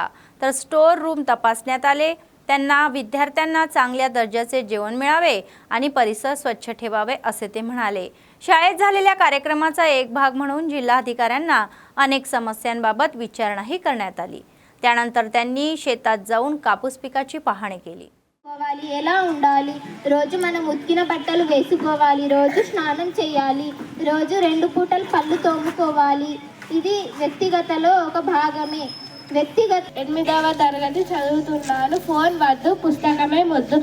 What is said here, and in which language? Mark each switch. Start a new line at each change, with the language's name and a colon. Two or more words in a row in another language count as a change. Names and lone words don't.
Marathi: तर स्टोअर रूम तपासण्यात आले. त्यांना विद्यार्थ्यांना चांगल्या दर्जाचे जेवण मिळावे आणि परिसर स्वच्छ ठेवावे असे ते म्हणाले. शाळेत झालेल्या कार्यक्रमाचा एक भाग म्हणून जिल्हाधिकाऱ्यांना अनेक समस्यांबाबत विचारणाही करण्यात आली. त्यानंतर त्यांनी शेतात जाऊन कापूस पिकाची पाहणी केली.
Telugu: ఎలా ఉండాలి, రోజు మనం ఉతికిన బట్టలు వేసుకోవాలి, రోజు స్నానం చేయాలి, రోజు 2 పూటలు పళ్ళు తోముకోవాలి. ఇది వ్యక్తిగతలో ఒక భాగమే. వ్యక్తిగత 8వ తరగతి చదువుతున్నాను. ఫోన్ వద్దు, పుస్తకమే ముద్దు.